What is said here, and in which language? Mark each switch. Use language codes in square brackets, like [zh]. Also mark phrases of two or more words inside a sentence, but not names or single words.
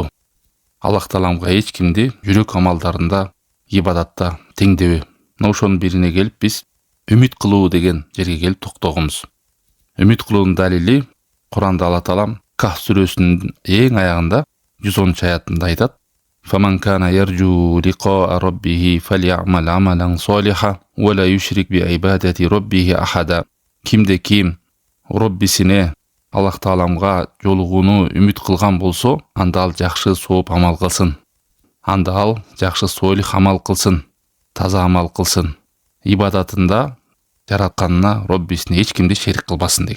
[ky] Аллах таламга эч кимди жүрөк амалдарында, ибадатта теңдебөө. Мына ошонун бирине келип биз үмүт кылуу деген жерге келип токтогонбуз. Үмүт кылуунун далили Куранда Алла таалам Кахф сүрөсүнүн эң аягында 110 аятында айтат: [ar] "فمن كان يرجو لقاء ربه فليعمل عملا صالحا ولا يشرك بعبادة ربه أحدا." [ky] Кимде ким Роббисине, Аллах тааламга жолугууну үмүт кылган болсо, анда ал жакшы сооп амал кылсын. Анда ал жакшы солих амал кылсын, таза амал кылсын. Ибадатында жаратканына Роббисине эч кимди шерик кылбасын деген.